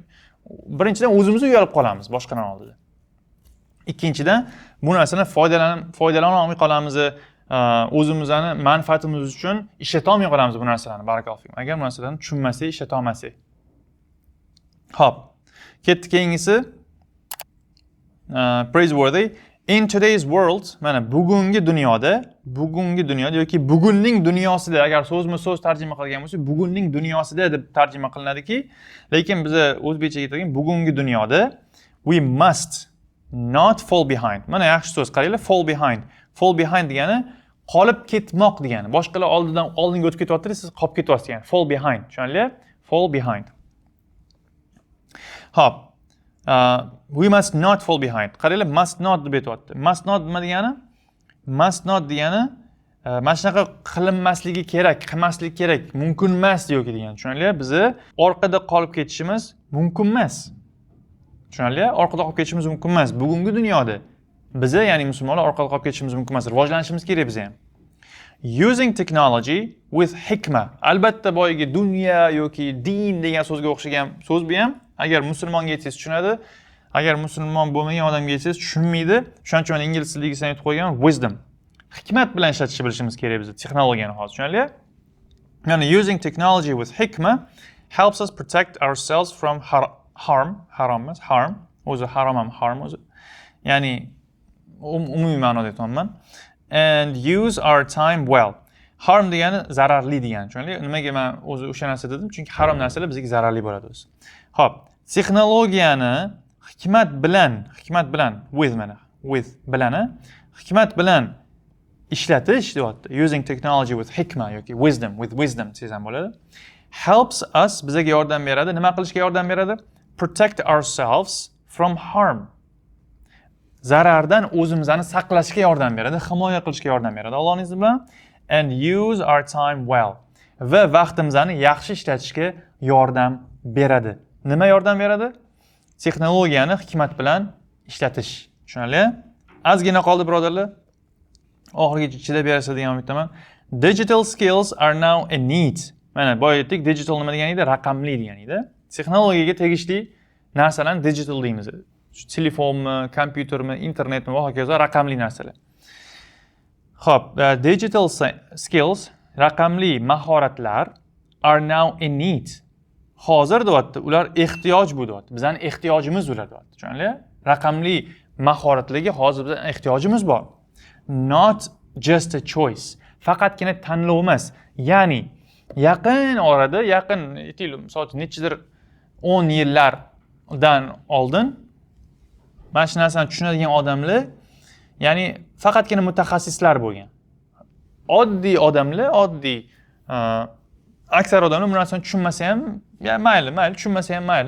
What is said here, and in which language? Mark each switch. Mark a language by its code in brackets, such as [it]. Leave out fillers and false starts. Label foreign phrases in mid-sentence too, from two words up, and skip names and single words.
[uz] Birinchidan o'zimiz uyalib qolamiz boshqalar oldida. Ikkinchidan bu narsadan foydalana olmay qolamiz, o'zimizni manfaatimiz uchun ishlata olmay qolamiz bu narsalarni. Barakalloh. Agar bu narsalarni tushunmasak, ishlata olmasak. Xo'p. Ketdik keyingisi. [en] Praiseworthy. In today's world, [uz] mana bugungi dunyoda yoki bugunning dunyosida, agar so'zma-so'z tarjima qilgan bo'lsak, bugunning dunyosida deb tarjima qilinadiki, lekin biz o'zbekchaga aytgan bugungi dunyoda [en] we must not fall behind. [uz] Mana yaxshi so'z, qaranglar, [en] fall behind. Fall behind [uz] degani qolib ketmoq degani. Boshqalar oldinga o'tib ketyapti, siz qolib ketyapsiz degani. [en] Fall behind. [uz] Tushunarli? [en] Fall behind. [uz] Hop. [en] We must not fall behind. [uz] Qaranglar, [en] must not [uz] deb aytyapti. [en] Must not [uz] nima degani? [en] Must not [uz] degani mana shunaqa qilinmasligi kerak, qilmaslik kerak, mumkin emas yoki degan. Tushunarli? Bizni orqada qolib ketishimiz mumkin emas. Tushunarli? Orqada qolib ketishimiz mumkin emas. Bugungi dunyoda biza, ya'ni musulmonlar orqada qolib ketishimiz mumkin emas. Rivojlanishimiz kerak biza ham. [en] Using technology with hikma. [uz] Albatta boyagi dunyo yoki din degan so'zga o'xshagan so'z bu ham. Agar musulmonga aytsangiz tushunadi, agar musulmon bo'lmagan odamga aytsangiz tushunmaydi. Shuning uchun ingliz tiliga aytib qo'ygan wisdom. Hikmat bilan ishlatishni bilishimiz kerak biz texnologiyani hozir, tushunarli? [en] Ya'ni using technology with hikma helps us protect ourselves from harm. [uz] O'zi harom ham harm o'zi. Ya'ni umumiy ma'noda aytyapman. [en] And use our time well. [uz] Harm degani zararli degani, tushunarli? Nimaga men o'zi o'sha narsa dedim? Chunki harom narsalar bizga zararli bo'ladi o'zi. Xo'p, texnologiyani hikmat bilan ishlatish deyapti. [en] Using technology with hikma [uz] yoki wisdom desangiz ham bo'ladi. [en] Helps us, [uz] bizga yordam beradi. Nima qilishga yordam beradi? [en] Protect ourselves from harm. [uz] Zarardan o'zimizni saqlashga yordam beradi, himoya qilishga yordam beradi. Allohning izni bilan. [en] And use our time well. [uz] Va vaqtimizni yaxshi ishlatishga yordam beradi. Nima yordam beradi? Texnologiyani hikmat bilan ishlatish. Tushunarli? Ozgina qoldi birodarlar. Oxirigacha chidab berasiz degan umiddaman. [en] Digital skills are now a need. [uz] Mana boya aytdik, digital nima degani edi? Raqamli degani edi. Texnologiyaga tegishli narsalarni digital deymiz. Telefonmi, kompyutermi, internetmi va hokazo raqamli narsalar. Xo'p, [en] digital skills, [uz] raqamli mahoratlar [en] are now a need. [uz] Hozir deyapti, ular ehtiyoj bu deyapti. Bizning ehtiyojimiz ular deyapti. Tushunarli? Raqamli mahoratlarga hozir bizning ehtiyojimiz bor. [en] Not just a choice. [uz] Faqatgina tanlov emas. Ya'ni yaqin orada, misol nechidir 10 yillardan oldin mana shu narsani tushunadigan odamlar, ya'ni faqatgina mutaxassislar bo'lgan. Oddiy odamlar, aksar odamlar bu narsani tushunmasa ham, mayli, tushunmasa ham mayli.